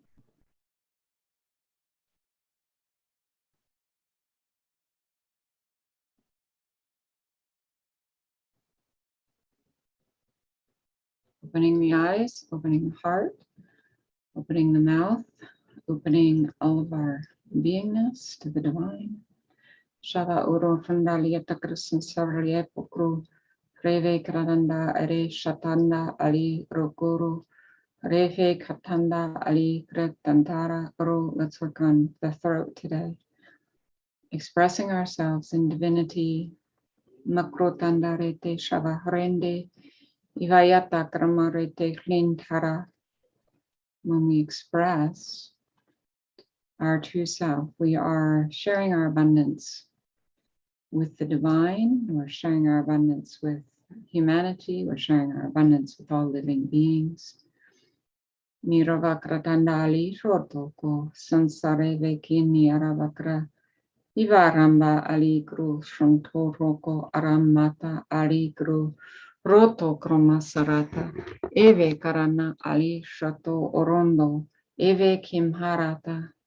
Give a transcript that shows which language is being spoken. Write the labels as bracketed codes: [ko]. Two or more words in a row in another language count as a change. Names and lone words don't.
[en] Opening the eyes, opening the heart, opening the mouth, opening all of our beingness to the divine. Shava uro fundalia takrusan sarye pokru. Reve kradanda are shatanda ali rokuru. Reve katanda ali kretantara ro. Let's work on the throat today. Expressing ourselves in divinity. Makrotanda rete shava rende. Ivayata kramarete klintara. When we express our true self, we are sharing our abundance with the divine, we're sharing our abundance with humanity, we're sharing our abundance with all living beings. Miravakratandali shortoko sansareve kini aravakra Ivaramba ali gru shontoroko aramata ali gru roto kromasarata eve karana ali shato orondo eve kimharata.